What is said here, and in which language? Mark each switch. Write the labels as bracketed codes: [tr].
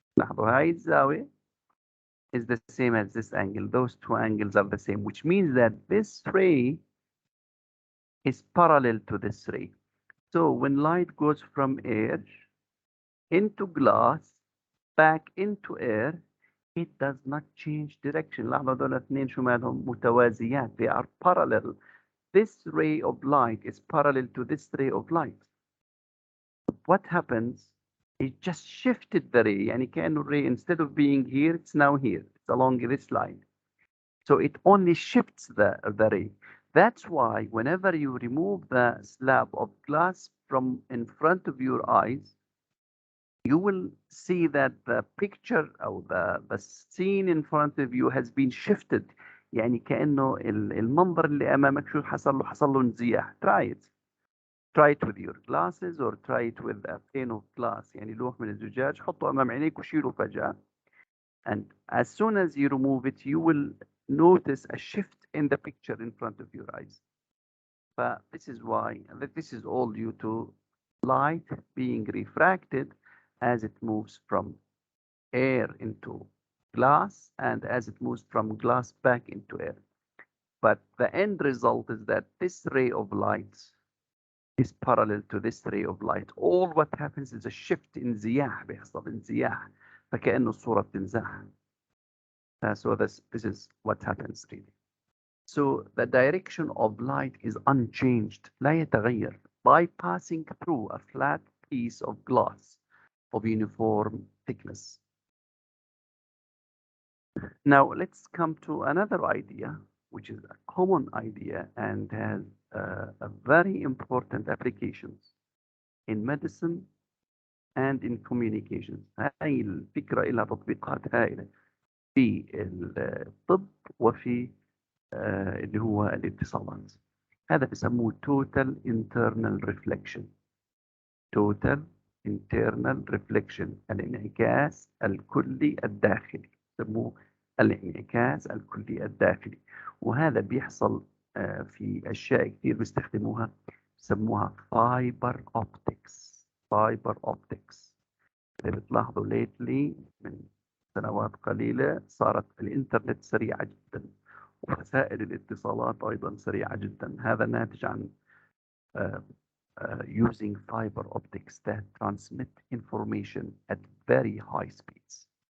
[ar] لاحظوا هاي الزاوية [en] is the same as this angle. Those two angles are the same, which means that this ray is parallel to this ray. So when light goes from air into glass back into air, it does not change direction. [ar] لاحظوا دول اثنين شو مالهم متوازيات. [en] They are parallel. This ray of light is parallel to this ray of light. What happens? It just shifted the ray. [ar] يعني كأنه [en] الray instead of being here, it's now here. It's along this line. So it only shifts the ray. That's why whenever you remove the slab of glass from in front of your eyes, you will see that the picture or the scene in front of you has been shifted. [ar] يعني كأنه المنظر اللي أمامك شو حصل له انزياح. [en] Try it. Try it with your glasses or try it with a pane of glass. [ar] يعني لوح من الزجاج حطه أمام عينيك وشيله فجأة. [en] And as soon as you remove it, you will notice a shift in the picture in front of your eyes. But this is why, this is all due to light being refracted as it moves from air into glass and as it moves from glass back into air. But the end result is that this ray of light is parallel to this ray of light. All what happens is a shift in [ar] انزياح بيحصل انزياح فكأنه الصورة بتنزاح. [en] So this is what happens really. So the direction of light is unchanged, [ar] لا يتغير, [en] by passing through a flat piece of glass of uniform thickness. Now let's come to another idea, which is a common idea and has a very important applications in medicine and in communications. [ar] هاي الفكرة لها تطبيقات هائلة في الطب وفي اللي هو الاتصالات. هذا بسموه [en] total internal reflection. total internal reflection [ar] الانعكاس الكلي الداخلي. بسموه الانعكاس الكلي الداخلي. وهذا بيحصل في أشياء كثير بيستخدموها بسموها fiber optics. [en] fiber optics. [ar] إذا بتلاحظوا lately من سنوات قليلة صارت الإنترنت سريعة جدا ووسائل الاتصالات أيضا سريعة جدا. هذا ناتج عن [en] using fiber optics that transmit information at very high speeds.